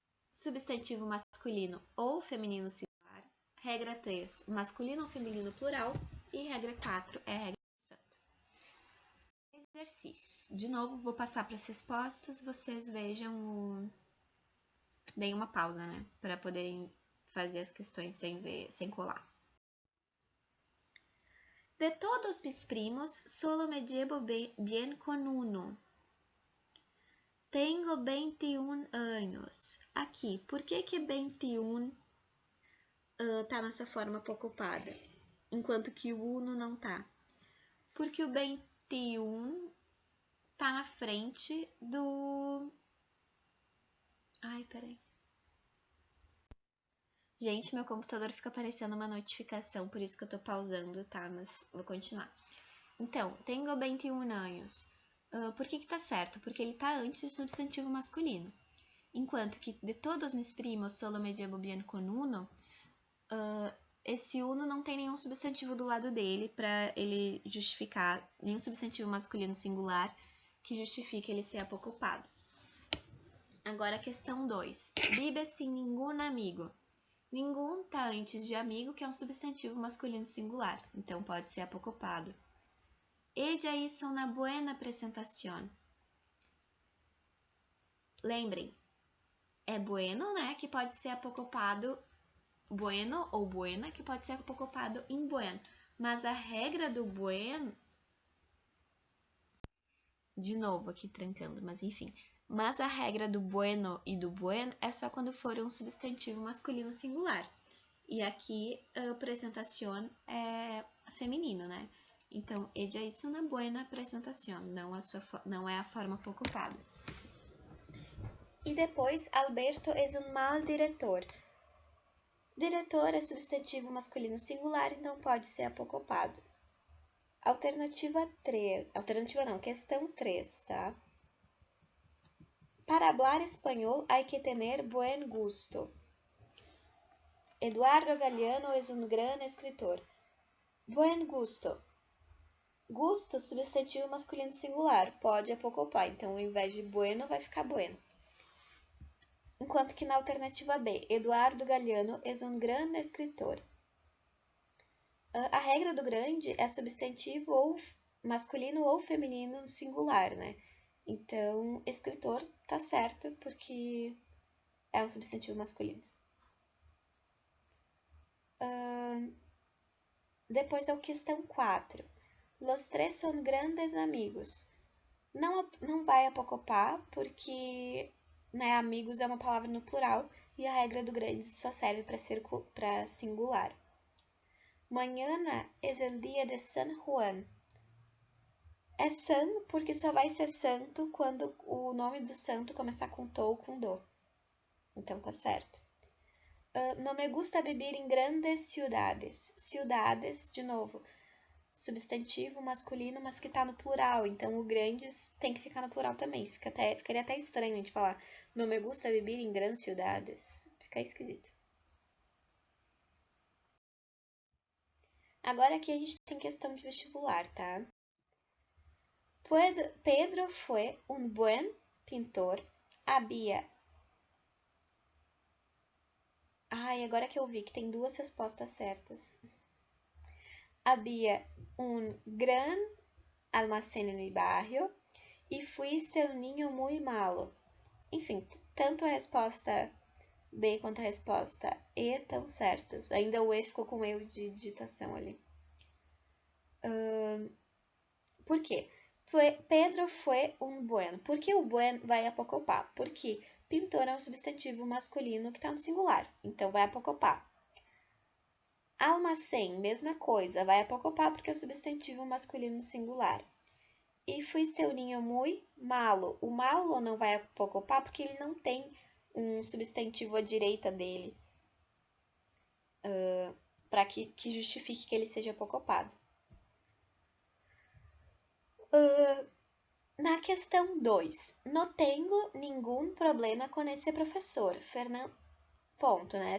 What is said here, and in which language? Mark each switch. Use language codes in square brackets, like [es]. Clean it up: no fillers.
[pt] Substantivo masculino ou feminino singular. Regra 3, masculino ou feminino plural. E regra 4 é a regra do santo. Exercícios. De novo, vou passar para as respostas, vocês vejam deem uma pausa, né? Para poderem fazer as questões sem colar. [es] De todos mis primos, solo me llevo bien con uno. Tengo 21 anos. [pt] Aqui, por que 21 tá nessa forma pouco ocupada, enquanto que o uno não tá? Porque o 21 tá na frente do... Ai, peraí. Gente, meu computador fica aparecendo uma notificação, por isso que eu tô pausando, tá? Mas vou continuar. Então, tenho 21 anos. Por que tá certo? Porque ele tá antes do substantivo masculino. Enquanto que [es] de todos mis primos solo me llevo bien con uno, [pt] esse uno não tem nenhum substantivo do lado dele para ele justificar, nenhum substantivo masculino singular que justifique ele ser apocopado. Agora, questão 2. Vive sem nenhum amigo. Nenhum tá antes de amigo, que é um substantivo masculino singular, então pode ser apocopado. [es] Ella hizo una buena presentación. [pt] Lembrem, é bueno, né, que pode ser apocopado bueno ou buena, que pode ser apocopado em buen. Mas a regra do buen... De novo aqui trancando, mas enfim. Mas a regra do bueno e do buen é só quando for um substantivo masculino singular. E aqui, a presentación é feminino, né? Então, [es] ella hizo una buena presentación, [pt] não é a forma pouco ocupada. E depois, [es] Alberto es un mal diretor. [pt] Diretor é substantivo masculino singular, então pode ser apocopado. Alternativa 3. Alternativa não, questão 3, tá? [es] Para hablar espanhol hay que tener buen gusto. Eduardo Galeano es un gran escritor. Buen gusto. [pt] Gusto, substantivo masculino singular, pode apocopar, então ao invés de bueno vai ficar bueno. Enquanto que na alternativa B, [es] Eduardo Galeano es un gran escritor. [pt] A regra do grande é substantivo ou masculino ou feminino singular, né? Então, escritor tá certo porque é um substantivo masculino. Depois é a questão 4. [es] Los tres son grandes amigos. [pt] Não vai apocopar porque, né, amigos é uma palavra no plural e a regra do grande só serve para singular. [es] Mañana es el día de San Juan. [pt] É san porque só vai ser santo quando o nome do santo começar com to ou com do. Então tá certo. [es] No me gusta vivir em grandes ciudades. [pt] Ciudades, de novo, substantivo masculino, mas que tá no plural. Então o grandes tem que ficar no plural também. Ficaria até estranho a gente falar [es] no me gusta vivir em grandes ciudades. [pt] Fica esquisito. Agora aqui a gente tem questão de vestibular, tá? [es] Pedro foi um buen pintor. Havia. [pt] Ai, agora que eu vi que tem duas respostas certas. [es] Havia um gran almacén en mi barrio e fuiste um niño muy malo. [pt] Enfim, tanto a resposta B quanto a resposta E estão certas. Ainda o E ficou com erro de digitação ali. Por quê? Pedro foi um buen. Por que o buen vai apocopar? Porque pintor é um substantivo masculino que está no singular. Então, vai apocopar. Almacém, mesma coisa. Vai apocopar porque é o substantivo masculino singular. [es] E fuiste um niño muy malo. [pt] O malo não vai apocopar porque ele não tem um substantivo à direita dele. Para que justifique que ele seja apocopado. Na questão 2, não tenho nenhum problema com esse professor. Ponto, né?